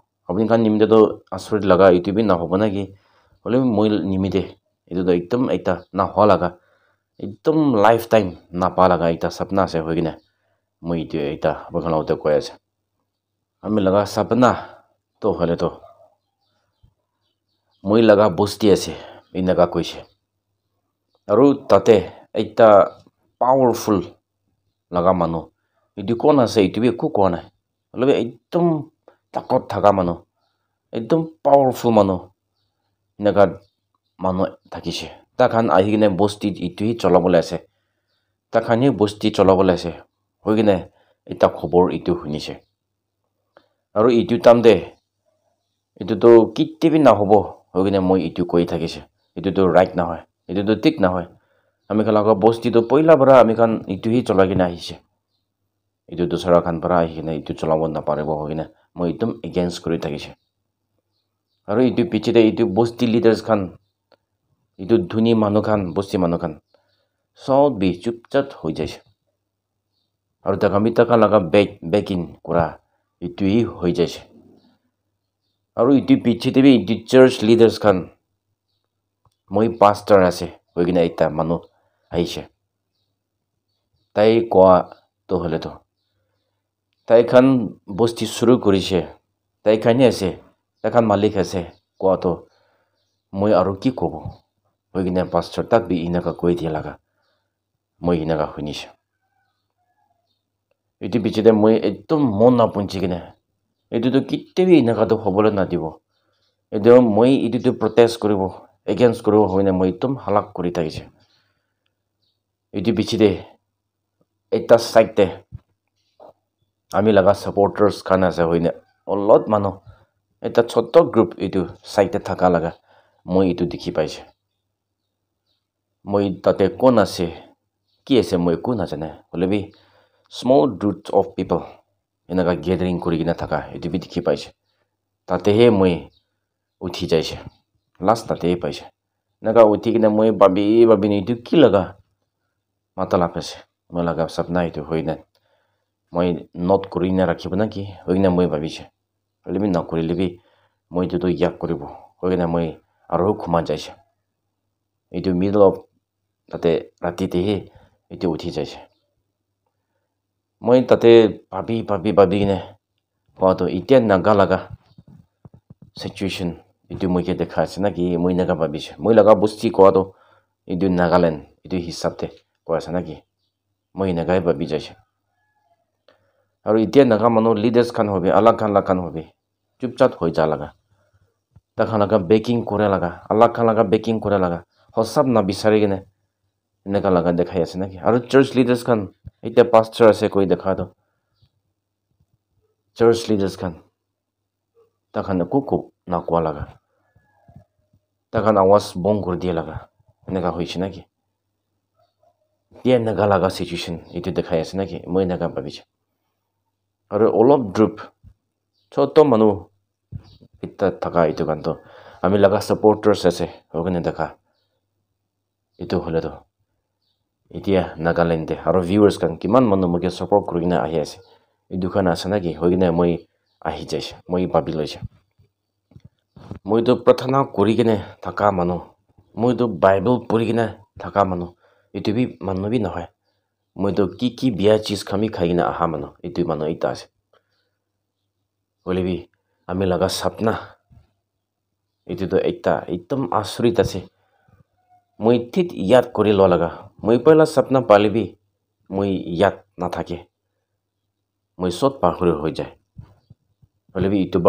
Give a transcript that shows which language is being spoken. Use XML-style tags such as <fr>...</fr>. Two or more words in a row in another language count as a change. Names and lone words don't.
<nag>Apni kan nimide to asrit laga itu bi na hobo na ki hole moi nimide itu to ekdom ekta na ho laga ekdom lifetime na pa laga ekta sapna ase hoigine moi itu ekta bakan logote koi ase. Ami laga sapna to hole to moi laga bosti ase inaga koise. Aro tate ekta powerful laga mano itu kon ase itu bi ku kon ai lobe ekdom takot thaga mano ekdom powerful mano naga mano thakise ta khan ahigine bosti itu hi cholabole ase ta khani bosti cholabole ase hoigine eta khobor itu hunise aro itu tamde itu to kitte bi na hobo hoigine moi itu koi thakise itu to right na hoy itu to tik na hoy ami khala bosti to poila bara ami kan itu hi cholagina ahise itu dusara khan para ahina itu cholabo na parebo hoina moi ekdom against kori thakise aro itu pichite itu bosti leaders khan itu dhuni manu khan bosti manu khan sob bi chupchat hoi jaise aro ta kamita khan laga backing kura itu hi hoi jaise aro itu pichite bi itu</nag> <en>church leaders</en> <nag>khan moi pastor ase hoigina ekta manu aise tai kwa to hole to tai khan bosti shuru korise tai khani ase tai khan malik ase kwa to moi aro ki kobo hoigine pastor tak bi inaka koi dia laga moi inaka hunise itu bichide moi ekdom mon na punchi gine itu to kitte bi inaka to hobole na dibo edo moi itu to protest koribo against koribo hoine moi ekdom halak kori thakise itu bichide ekta side te ami laga supporters khan ase hoine a lot mano eta choto group itu side te thaka laga moi itu dikhi paise moi tate kon ase ki ase moi ko na jane holebi</nag> <en>small group of people</en> <nag>enaga gathering kori gina thaka itu bi dikhi paise tate he moi uthi jaise last tate paise naga uthi gina moi babi ne itu ki laga matala pese moi laga sapna itu hoine moi not kori na rakhibo na ki hoina moi babise lebi na kori lebi moi to yak koribo hoina moi aro khuma jaise itu</nag> <en>middle of</en> <nag>tate rati te he itu uthi jaise moi tate babi ne ko to iten naga laga situation itu moi ke dekha ase na ki moi naga babise moi laga bosti ko to itu Nagaland itu hisab te ko ase na ki moi naga babi jaise aro itia naga manu leaders khan hobe alag khan hobe chupchat hoi ja laga ta khan laga backing kore laga alag khan laga backing kore laga hosab na bisari gene naga laga dekhai ase naki aro</nag> <en>church leaders</en> <nag>khan itia pastor ase koi dekha to</nag> <en>church leaders</en> <nag>khan ta khan ku na kwa laga ta khan awas bong kor dia laga naga hoiche naki dia naga laga situation itu dekhai ase naki moi naga babise aro olop group choto manu itta thaka itu kan to ami laga supporters ase hogane dekha itu hole to itia Nagaland aro viewers kan kiman manu moke support kurina ahi ase itu kan ase na ki hoigine moi ahi jaise moi babi loise moi to prathana kori gine thaka manu moi to bible puri gine thaka manu itu bi manu bi নহয় moi to ki biya cheez khami khai na aha manu itu manu ekta ase hoile bi ami laga sapna itu to ekta ekdom asrit ase moi thik yad kori lo laga moi pehla sapna pale bi moi yad na thake moi sot pahuri hoi jai hoile bi itu bar</nag>